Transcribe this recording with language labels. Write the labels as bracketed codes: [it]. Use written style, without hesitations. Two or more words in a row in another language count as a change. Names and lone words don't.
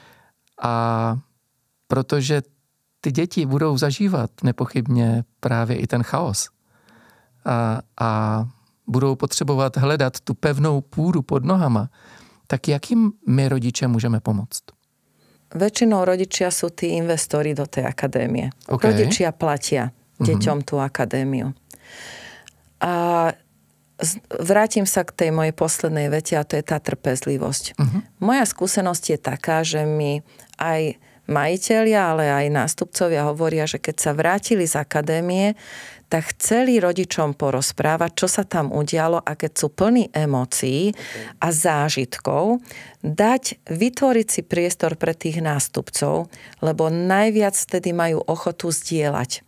[cs] A protože ty děti budou zažívat nepochybně právě i ten chaos. A budou potřebovat hledat tu pevnou půdu pod nohama, tak jak jim my rodiče můžeme pomoct? [sk] Väčšinou rodičia sú tí investori do tej akadémie. Rodičia platia deťom tú akadémiu. A vrátim sa k tej mojej poslednej vete a to je tá trpezlivosť. Moja skúsenosť je taká, že mi aj majitelia, ale aj nástupcovia hovoria, že keď sa vrátili z akadémie, tak chceli rodičom porozprávať, čo sa tam udialo a keď sú plní emócií a zážitkov, vytvoriť si priestor pre tých nástupcov, lebo najviac vtedy majú ochotu zdieľať.